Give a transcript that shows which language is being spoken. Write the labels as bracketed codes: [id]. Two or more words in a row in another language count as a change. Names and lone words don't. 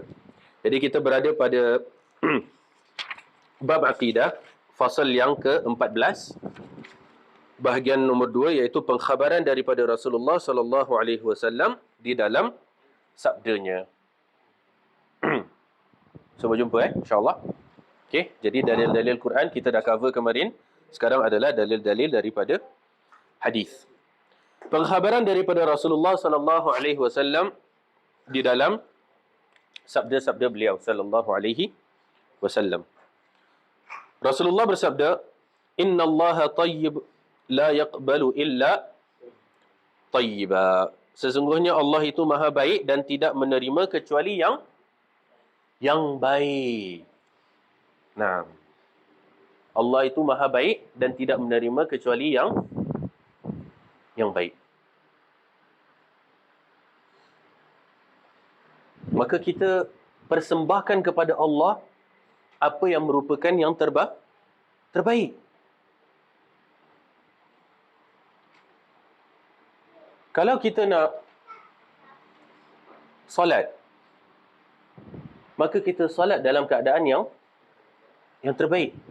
[ms] Jadi kita berada pada bab akidah, fasal yang ke-14, bahagian nombor 2, iaitu pengkhabaran daripada Rasulullah [ar] صلى الله عليه وسلم [ms] di dalam sabdanya. Semua jumpa insya-Allah. Okey, jadi dalil-dalil Quran kita dah cover kemarin. Sekarang adalah dalil-dalil daripada hadis. Pengkhabaran daripada Rasulullah [ar] صلى الله عليه وسلم [ms] di dalam sabda-sabda beliau [ar] صلى الله عليه وسلم. [ms] Rasulullah bersabda, [ar] "إن الله طيب لا يقبل إلا طيبا." [ms] Sesungguhnya Allah itu Maha baik dan tidak menerima kecuali yang baik. Nah, Allah itu Maha baik dan tidak menerima kecuali yang baik. Maka kita persembahkan kepada Allah apa yang merupakan yang terbaik. Kalau kita nak solat, maka kita solat dalam keadaan yang terbaik.